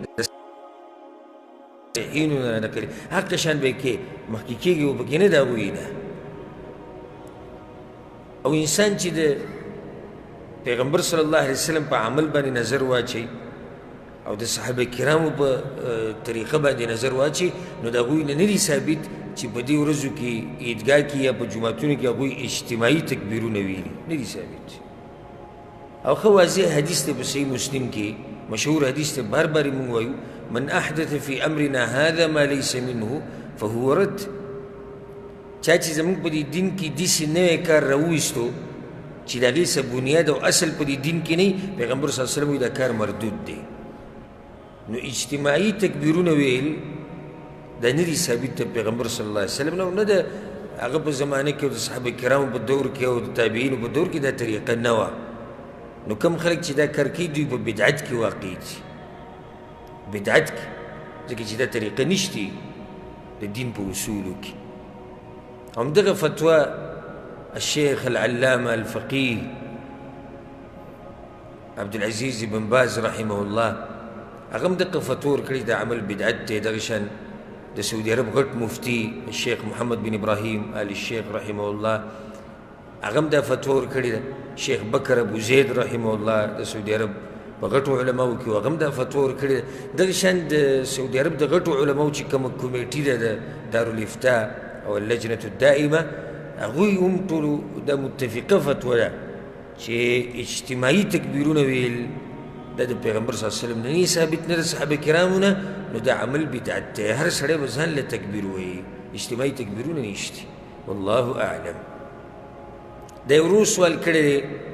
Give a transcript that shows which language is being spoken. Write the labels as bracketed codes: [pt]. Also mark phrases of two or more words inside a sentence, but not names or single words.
[ps] صحیحینو نه نقلي هغه شان به یې کوې مخکې کېږي و پکې نه د هغوی نه او انسان چې د پیغمبر [ar] صلی الله علیه وسلم [ps] په عمل باندې نظر واچوي او د صحابه کرامو په طریقه باندې نظر واچي نو د هغوی نه نه دي ثابت چې په دې ورځو کې عیدګاه کې یا په جوماتونو کې هغوی اجتماعي تکبیرونه ویلي نه دي ثابت او ښه واضح حدیث دی په صحیح مسلم کې مشهور حدیث دی بار بار یې مونږ وایو [ar] من احدث فی امرنا هذا ما لیس منه فهو رد [ps] چا چې زموږ په دې دین کې داسې نوی کار راوویستو چې د هغې څه بنیاد او اصل په دې دین کې نه پیغمبر [ar] صلی الله علیه وسلم [ps] وایي دا کار مردود دی نو اجتماعي تکبیرونه ویل دا نه دي ثابت د پیغمبر [ar] صلی الله علیه وسلم [ps] نه د هغه په زمانه کې او د صحابه کرامو په دور کې او د تابعینو په دور کې دا طریقه نه وه نو کم خلک چې دا کار کوي دوی په بدعت کې واقع دي بدعت کې ځکه چې دا طریقه نشته د دین په اصولو کې همدغه فتوا [ar] الشيخ العلامة الفقيه [ps] عبد العزيز بن باز [ar] رحمه الله [ps] هغه هم دغه فتوا ورکړې د عمل بدعت دی دغه شان د سعودي عرب غټ مفتي الشيخ محمد بن ابراهيم آل الشيخ [ar] رحمه الله [ps] هغه هم دا فتوا ورکړې ده شیخ بکر ابو زید [ar] رحمه الله [ps] د سعودي عرب په غټو علماو کې هغه هم دا فتوا ورکړې ده دغه شان د سعودي عرب د غټو علماو چې کومه کمیټي ده د دارالافتاء او اللجنة الدائمة هغوی هم ټولو دا متفقه فتوا ده چې اجتماعي تکبیرونه ویل دا د پیغمبر [ar] صلی الله علیه وسلم [ps] نه نه ثابت نه د صحابه کرامو نه نو دا عمل بدعت دی هر سړی به ځان له تکبیر وایي اجتماعي تکبیرونه نشته [ar] والله اعلم [ps] دا یو ورو سوال کړی دی